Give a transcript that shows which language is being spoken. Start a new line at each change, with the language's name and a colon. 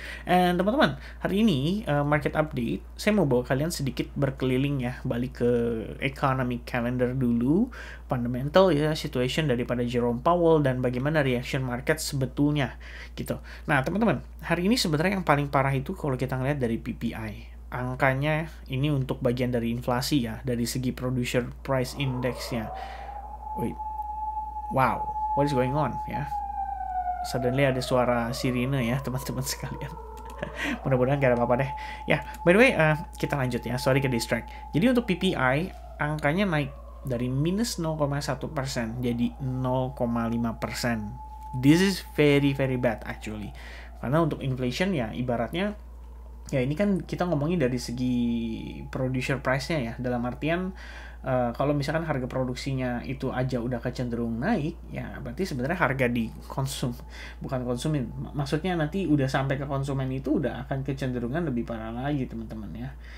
Indonesian: And teman-teman, hari ini market update saya mau bawa kalian sedikit berkeliling ya, balik ke economic calendar dulu, fundamental ya, situation daripada Jerome Powell dan bagaimana reaction market sebetulnya gitu. Nah teman-teman, hari ini sebenarnya yang paling parah itu kalau kita ngeliat dari PPI. Angkanya ini untuk bagian dari inflasi ya, dari segi producer price index-nya.
English: Wait, wow, what is going on ya?
Indonesian: Suddenly ada suara sirine ya teman-teman sekalian. Mudah-mudahan gak ada apa-apa deh. Ya,
English: by the way,
Indonesian: kita lanjut ya. Sorry ke distract. Jadi untuk PPI, angkanya naik dari minus 0,1% jadi 0,5%.
English: This is very bad actually.
Indonesian: Karena untuk inflation ya ibaratnya, ya ini kan kita ngomongin dari segi producer price-nya ya. Dalam artian, kalau misalkan harga produksinya itu aja udah kecenderung naik, ya berarti sebenarnya harga di bukan konsumen, maksudnya nanti udah sampai ke konsumen itu udah akan kecenderungan lebih parah lagi teman-teman ya.